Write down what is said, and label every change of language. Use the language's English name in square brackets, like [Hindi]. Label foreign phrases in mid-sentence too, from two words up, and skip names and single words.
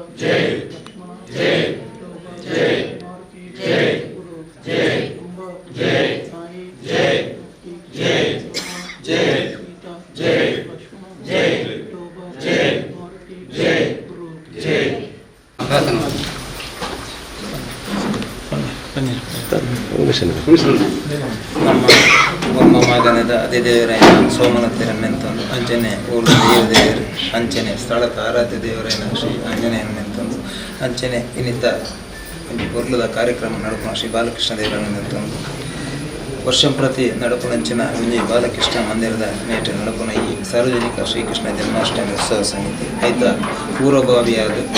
[Hindi] जय लक्ष्मण जय विठोबा जय मारुति जय गुरु जय अम्बा जय नाई जय मट्टी जय राम जय सीता जय लक्ष्मण जय विठोबा जय मारुति जय गुरु जय [Tulu] ನಮ್ಮ ಒಮ್ಮ ಮಗನದ ಅತಿದೇವರಾಯನ ಸೋಮನತ್ತಿರನ್ನೆಂತಂದು ಅಂಚನೆ ಊರು ದೇವರು ಅಂಚನೆ ಸ್ಥಳದ ಆರಾಧ್ಯ ದೇವರಾಯನ ಶ್ರೀ ಆಂಜನೇಯನೆಂತಂದು ಅಂಚನೆ ಇನ್ನಿತ ಉರ್ಲದ ಕಾರ್ಯಕ್ರಮ ನಡುಪುಣ ಶ್ರೀ ಬಾಲಕೃಷ್ಣ ದೇವರನ್ನೆಂತಂದು ವರ್ಷಂ ಪ್ರತಿ ನಡುಪುಣಂಚಿನ ವಿಜಯ ಬಾಲಕೃಷ್ಣ ಮಂದಿರದ ನೇಟ ನಡುಪುಣ ಈ ಸಾರ್ವಜನಿಕ ಶ್ರೀಕೃಷ್ಣ ಜನ್ಮಾಷ್ಟಮಿ ಉತ್ಸವ ಸಮಿತಿ ಐತ ಪೂರ್ವಭಾವಿಯಾದ